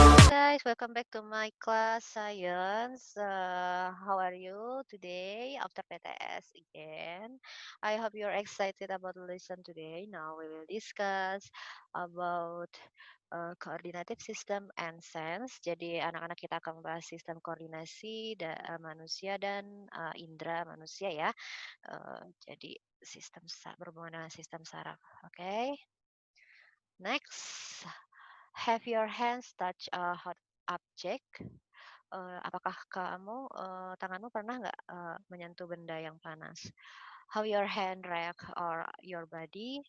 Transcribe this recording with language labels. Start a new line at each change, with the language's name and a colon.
English: Guys, welcome back to my class science. How are you today after PTS again? I hope you're excited about the lesson today. Now we will discuss about coordinative system and sense.
Indonesian: Jadi anak-anak kita akan membahas sistem koordinasi manusia dan indera manusia ya. Jadi berhubungan dengan sistem saraf. Oke.
English: Next, have your hands touch a hot object?
Indonesian: Apakah tanganmu pernah nggak menyentuh benda yang panas?
English: How your hand react or your body?